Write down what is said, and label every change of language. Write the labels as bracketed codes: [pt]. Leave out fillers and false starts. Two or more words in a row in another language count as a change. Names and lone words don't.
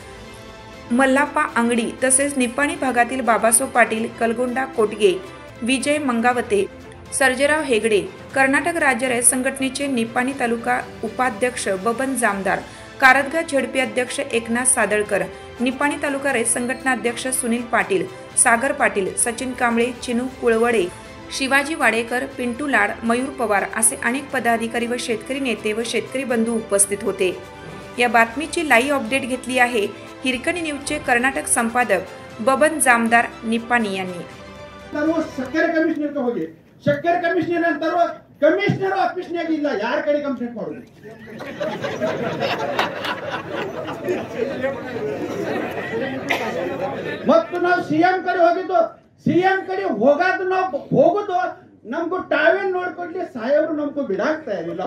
[mr] मल्लाप्पा अंगडी तसेच निपाणी भागातील बाबासो पाटील, कलगोंडा कोटगे, विजय मंगावते, सर्जेराव हेगडे, कर्नाटक राज्य रयत संघटनेचे निपाणी तालुका उपाध्यक्ष बबन जामदार, कारदगा झेडपी अध्यक्ष एकनाथ सादळकर, निपाणी तालुका रयत संघटना अध्यक्ष सुनील पाटील, सागर पाटील, सचिन कांबळे, चिनू कुळवडे, शिवाजी वाडेकर, पिंटू लाड, मयूर पवार असे अनेक पदाधिकारी व शेतकरी नेते व शेतकरी बंधू उपस्थित होते. या बातमीची लाईव्ह अपडेट घेतली आहे हिरकणी न्यूजचे कर्नाटक संपादक बबन जामदार निपाणी यांनी. [kn] ಸಕ್ಕರೆ ಕಮಿಷನರ್ ಹೋಗಿ ಸಕ್ಕರೆ ಕಮಿಷನರ್ ಅಂತಾರೋ ಕಮಿಷನರ್ ಆಫೀಸ್ನಾಗ ಇಲ್ಲ, ಯಾರ ಕಡೆ ಕಂಪ್ಲೇಂಟ್ ಮಾಡೋದು? ಮತ್ತು ನಾವು ಸಿಎಂ ಕಡೆ ಹೋಗಿದ್ದು, ಸಿಎಂ ಕಡೆ ಹೋಗೋದು ನಾವು ಹೋಗುದು ನಮ್ಗೂ ಟಾವೆಲ್ ನೋಡ್ಕೊಡ್ಲಿ ಸಾಹೇಬ್ರು ನಮ್ಗೂ ಬಿಡಾಕ್ ತಯಾರಿಲ್ಲ.